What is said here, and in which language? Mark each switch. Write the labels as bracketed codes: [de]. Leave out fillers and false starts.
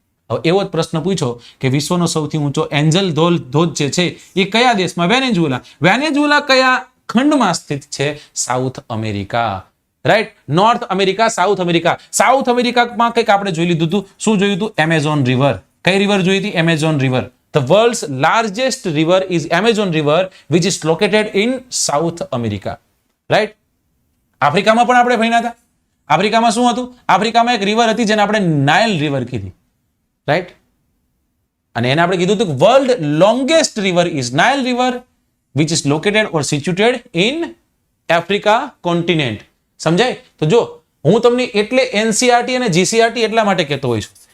[gu] હવે એવો જ પ્રશ્ન પૂછ્યો કે વિશ્વનો સૌથી ઊંચો એન્જલ ધોધ જે છે એ કયા દેશમાં? વેનેઝુએલા કયા ખંડમાં સ્થિત છે? South America, right? North America, south America. South અમેરિકામાં કંઈક આપણે જોઈ લીધું હતું. શું જોયું હતું? Amazon river. કઈ રિવર જોઈ હતી? Amazon river. [en] The world's largest river is Amazon River, which is located in South America, right? [gu] આફ્રિકામાં પણ આપણે ભણ્યા હતા. આફ્રિકામાં શું હતું? આફ્રિકામાં એક રિવર હતી જેને આપણે નાઇલ રિવર કીધી, રાઈટ? અને એને આપણે કીધું હતું [en] World longest river is Nile river, which is located or situated in Africa continent. [gu] સમજાય? તો જો હું તમને એટલે એનસીઆરટી અને જીસીઆરટી એટલા માટે કહેતો હોય છું.